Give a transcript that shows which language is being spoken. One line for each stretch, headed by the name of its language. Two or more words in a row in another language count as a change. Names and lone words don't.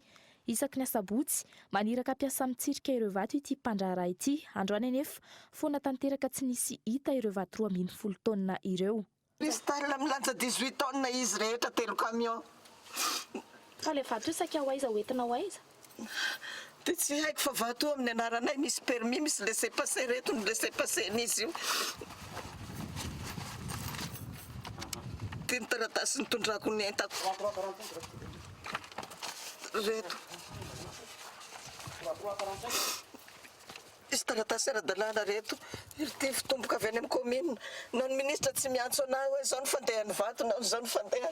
Malagasy: Isaky ny asabotsy maniraka mpiasa mitsirika ireo vato ity mpandraraha ity androany anefa foana tanteraka tsy nisy hita ireo vato 12 taonina ireo. Cristal milanja 18 taonina izy rehetra 3 camion. Fa le vato io saika ho aiza hoentina ho aiza? Dia tsy haiko fa vato amin'ny anaranay misy permis misy laissez-passer reto ny laissez-passer n'izy io. Dia ny taratasy nitondrako ny entako. Reto. Izy taratasy ara-dalàna reto. Ty fitomboka avy any amin'ny commune. Na ny ministra tsy miantso anahy hoe izao ny fandehan'ny vato na izao ny fandeha.